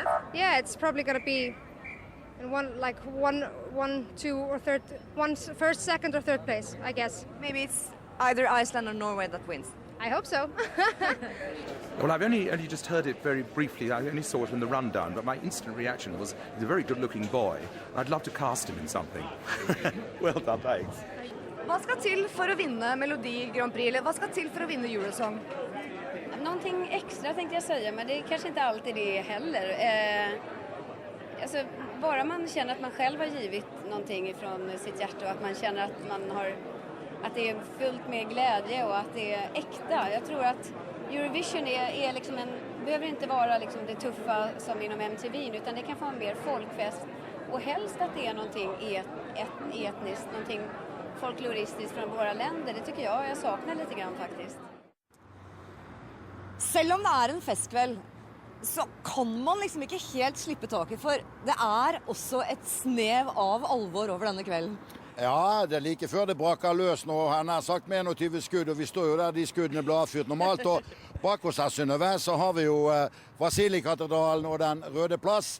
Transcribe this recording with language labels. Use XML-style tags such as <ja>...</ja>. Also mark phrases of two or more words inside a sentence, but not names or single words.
<en>Yeah, it's probably gonna be in first, second, or third place, I guess. Maybe it's either Iceland or Norway that wins. I hope so. Well, I've only just heard it very briefly. I only saw it in the rundown, but my instant reaction was he's a very good-looking boy. I'd love to cast him in something. Well done, thanks.</en> <no>Hva skal til for å vinne Melodi Grand Prix, eller hva skal til for å vinne Eurosong?</no> <sv>Någonting extra tänkte jag säga, men det är kanske inte alltid det heller. Alltså, bara man känner att man själv har givit någonting ifrån sitt hjärta och att man känner att det är fullt med glädje och att det är äkta. Jag tror att Eurovision är liksom behöver inte vara liksom det tuffa som inom MTV, utan det kan få en mer folkfest och helst att det är någonting etniskt, någonting folkloristiskt från våra länder. Det tycker jag saknar lite grann faktiskt.</sv> <no>Selv om det er en festkveld, så kan man liksom ikke helt slippe taket, for det er også et snev av alvor over denne kvelden. Ja, det er like før det braker løs nå. Han har sagt med 21 skudd, og vi står jo der de skuddene ble avfyrt normalt. Og bak oss her, Synnøve, så har vi jo Vasilikatedralen og Den røde plass.</no>